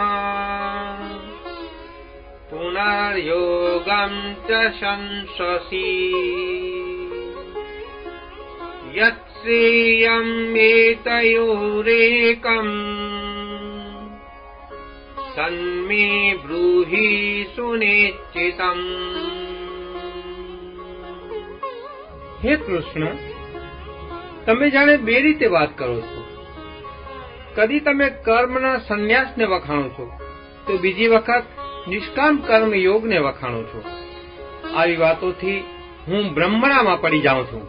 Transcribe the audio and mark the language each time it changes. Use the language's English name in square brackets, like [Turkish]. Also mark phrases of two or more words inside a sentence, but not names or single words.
[Sanskrit] पुनर्योगं च संशसि यत् श्रेयं एतयोरेकम् तन्मे ब्रूहि सुनिश्चितम्। [Gujarati] हे કૃષ્ણ, તમે જાણે બે રીતે વાત કરો છો. કદી તમે કર્મના સંન્યાસને વખાણો છો તો બીજી વખત નિષ્કામ કર્મ યોગને વખાણો છો. આવી વાતોથી હું ભ્રમણામાં પડી જાઉં છું.